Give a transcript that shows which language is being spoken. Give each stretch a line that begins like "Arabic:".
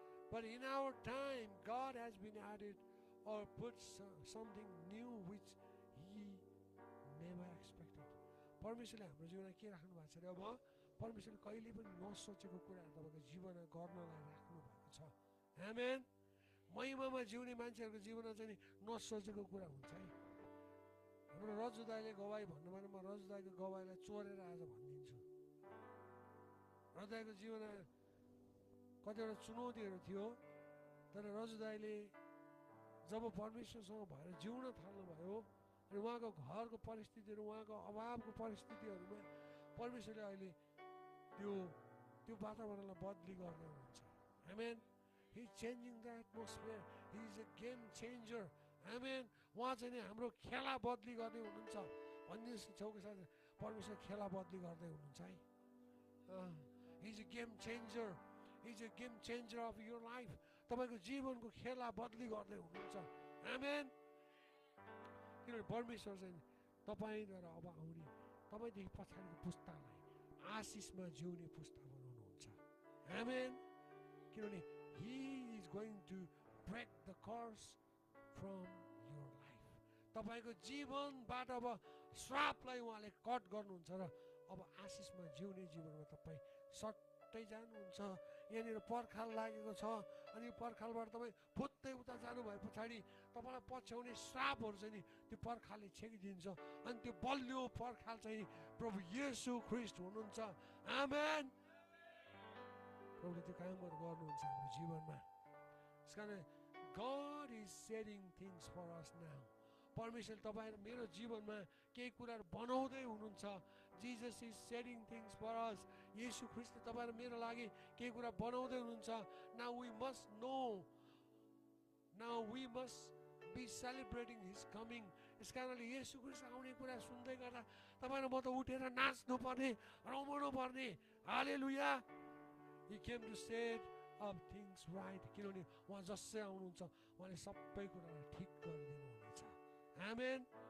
English: But in our time, God has been added or put something new which He never expected.
Nepali: परमेश्वरले हाम्रो जीवनमा के राख्नु भएको छ अरे, अब परमेश्वरले कहिले पनि नसोचेको कुराहरू तपाईँको जीवनमा गर्नलाई राख्नु भएको छ। आमेन। महिमामा जिउने मान्छेहरूको जीवनमा चाहिँ नसोचेको कुरा हुन्छ है। हाम्रो रजु दाइले गवाई भन्नु भने म रजु दाइको गवाईलाई चोरेर आज भनिदिन्छु। रजु दाइको जीवनमा कतिवटा चुनौतीहरू थियो, तर रजु दाइले जब परमेश्वरसँग भएर जिउन थाल्नुभयो अनि उहाँको घरको परिस्थितिहरू, उहाँको अभावको परिस्थितिहरूमा परमेश्वरले अहिले त्यो वातावरणलाई बदली गर्दै हुनुहुन्छ। आमेन।
English: He is changing the atmosphere. He is a game changer. आमेन।
Nepali: उहाँ चाहिँ नि हाम्रो खेला बदली गर्दै हुनुहुन्छ। भनिदिनुहोस् छेउको साथ, परमेश्वर खेला बदली गर्दै हुनुहुन्छ है।
English: He is a game changer. He is a game changer of your life.
Nepali: तपाईँको जीवनको खेला बदली गर्दै हुनुहुन्छ। आमेन। किनभने परमेश्वर चाहिँ तपाईँद्वारा अब आउने, तपाईँदेखि पछाडिको पुस्तालाई आशिषमा जिउने पुस्ता बनाउनुहुन्छ। आमेन। किनभने
English: He is going to break the curse from your life.
Nepali: तपाईँको जीवनबाट अब श्रापलाई उहाँले कट गर्नुहुन्छ र अब आशिषमा जिउने जीवनमा तपाईँ सट्टै जानुहुन्छ। यहाँनिर पर्खाल लागेको छ अनि पर्खालबाट तपाईँ फुत्तै उता जानु भए पछाडि तपाईँलाई पछ्याउने श्रापहरू चाहिँ नि त्यो पर्खालले छेकिदिन्छ अनि त्यो बलियो पर्खाल चाहिँ प्रभु येशू ख्रीष्ट हुनुहुन्छ। आमेन। प्रभुले त्यो कामहरू गर्नुहुन्छ हाम्रो जीवनमा। त्यसकारण
English: God is setting things for us now.
Nepali: परमेश्वरले तपाईँ र मेरो जीवनमा केही कुराहरू बनाउँदै हुनुहुन्छ।
English: Jesus is setting things for us.
Nepali: येशू ख्रीष्टले तपाईँ र मेरो लागि केही कुरा बनाउँदै हुनुहुन्छ।
English: Now we must know. Now we must be celebrating His coming.
Nepali: यस कारणले येशू ख्रीष्ट आउने कुरा सुन्दै गर्दा तपाईँ र म त उठेर नाच्नु पर्ने, रमाउनु पर्ने। हालेलुया।
English: He came to set of things right.
Nepali: किनभने उहाँ जसै आउनुहुन्छ उहाँले सबै कुरालाई ठिक गरिदिनु हुनेछ। आमेन।